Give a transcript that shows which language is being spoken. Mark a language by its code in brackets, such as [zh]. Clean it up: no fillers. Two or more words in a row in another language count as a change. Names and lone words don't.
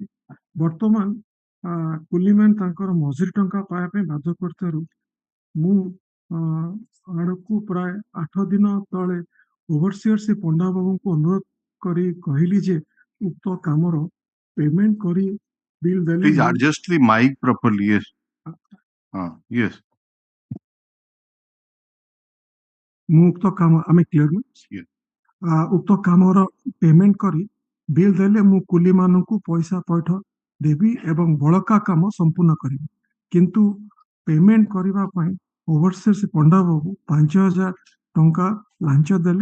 [or] ବର୍ତ୍ତମାନ କୁଲିମ୍ୟାନ ତାଙ୍କର ମଜୁରୀ ଟଙ୍କା ପାଇବା ପାଇଁ ବାଧ୍ୟ କରିଥିବାରୁ ମୁଁ ଆଡ଼କୁ ପ୍ରାୟ 8 ଦିନ ତଳେ ଓଭରସିଅର ଶ୍ରୀ ପଣ୍ଡା ବାବୁଙ୍କୁ ଅନୁରୋଧ କରି କହିଲି ଯେ ଉକ୍ତ କାମର ପେମେଣ୍ଟ କରି ବିଲ୍ ଦେଲେ [en] Please adjust the mic properly. Yes. Yes. [or] ମୁଁ ଉକ୍ତ କାମ ଆମେ କ୍ଲିୟର [en] Yes. [or] ଉକ୍ତ କାମର ପେମେଣ୍ଟ କରି ବିଲ୍ ଦେଲେ ମୁଁ କୁଲି ମାନଙ୍କୁ ପଇସା ପଇଠ ଦେବି ଏବଂ ବଳକା କାମ ସମ୍ପୂର୍ଣ୍ଣ କରିବି। କିନ୍ତୁ ପେମେଣ୍ଟ କରିବା ପାଇଁ ଓଭରସିୟର ପଣ୍ଡା ବାବୁ 5,000 ଟଙ୍କା ଲାଞ୍ଚ ଦେଲେ।